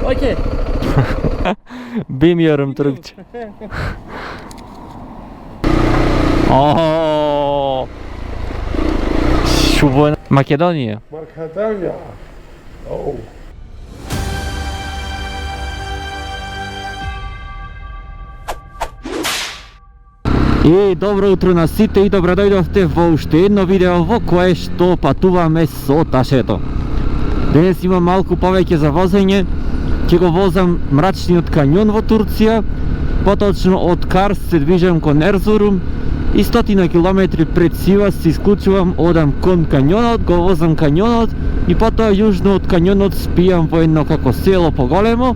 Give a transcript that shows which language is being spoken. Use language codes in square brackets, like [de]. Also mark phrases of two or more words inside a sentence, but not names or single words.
[tr] Окей. Bilmiyorum Türkçe. Oo. Şu bu Makedonya. Makedonia. Oh. [mk] Добро утро на сите и добро дојдовте во уште едно видео во кое што патуваме со ташето. Денес имам малку повеќе за возење. Ќе го возам мрачниот кањон во Турција, поточно од Карс се движам кон Ерзурум и 100 километри пред Сивас се исклучувам, одам кон кањонот, го возам кањонот и потоа јужно од кањонот спијам во едно како село поголемо.